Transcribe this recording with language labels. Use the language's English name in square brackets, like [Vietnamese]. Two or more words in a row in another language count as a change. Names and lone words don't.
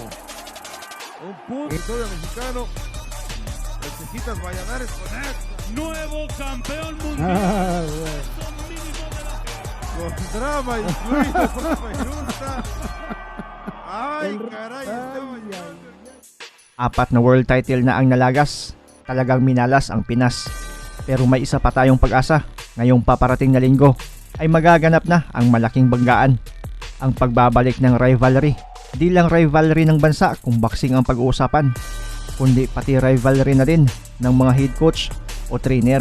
[Spanish] Un punto. Victoria mexicano. El Cejitas Valladares con esto. Nuevo campeón mundial. Bueno. Con drama incluido, me gusta. Ay, caray. [Filipino] Apat na [English] world title [Filipino] na ang nalagas. Talagang minalas ang Pinas. Pero may isa pa tayong pag-asa. Ngayong paparating na linggo ay magaganap na ang malaking banggaan. Ang pagbabalik ng rivalry. Di lang rivalry ng bansa kung boxing ang pag-uusapan, kundi pati rivalry na din ng mga [English] head coach [Filipino] o trainer.